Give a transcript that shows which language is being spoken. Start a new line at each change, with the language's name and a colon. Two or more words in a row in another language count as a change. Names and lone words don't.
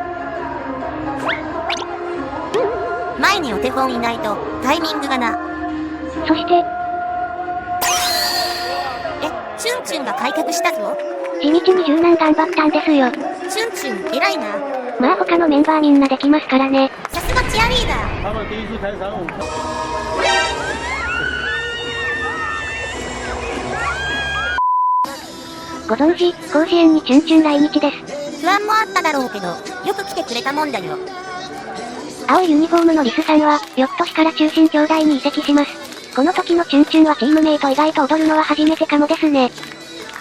Japanese: 前にお手本いないと、タイミングがな。そして、チュンチュンが開脚したぞ。地道に柔軟頑張ったんですよ。チュンチュン、偉いな。まあ他のメンバーみんなできますからね。さすがチアリーダー。
Chinese: 他们第一次开3-5。
Japanese: ご存知、甲子園にチュンチュン来日です。不安もあっただろうけど、よく来てくれたもんだよ。青いユニフォームのリスさんは、翌年から中心兄弟に移籍します。この時のチュンチュンはチームメイト以外と踊るのは初めてかもですね。